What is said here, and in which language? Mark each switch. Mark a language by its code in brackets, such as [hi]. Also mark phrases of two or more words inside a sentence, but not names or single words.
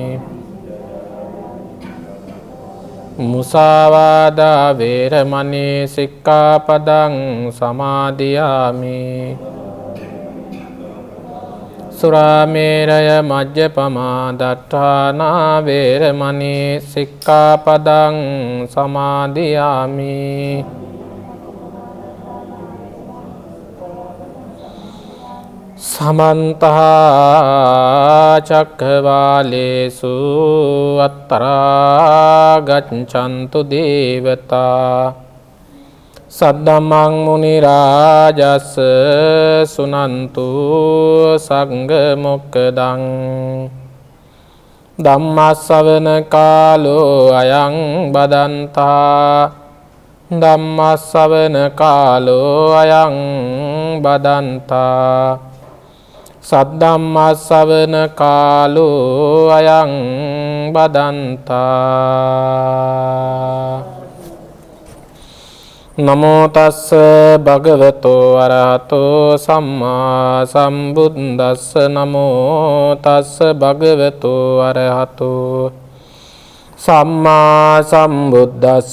[pi] මුසාවාදා වේරමණී සික්ඛාපදං සමාදියාමි. සුරාමේරය මජ්ජපමා දට්ඨානා වේරමණී සික්ඛාපදං සමාදියාමි. සමන්ත චක්ඛවාලේසු අත්‍රා ගච්ඡන්තු දේවතා සද්දම්මං මුනි රාජස් සුනන්තු සංඝ මොක්ඛදං ධම්මස්සවන කාලෝ අයං බදන්තා ධම්මස්සවන කාලෝ අයං බදන්තා සද්දම්මස්සවන කාලෝ අයං බදන්තා. නමෝ තස්ස භගවතෝ අරහතෝ සම්මා සම්බුද්දස්ස. නමෝ තස්ස භගවතෝ අරහතෝ සම්මා සම්බුද්දස්ස.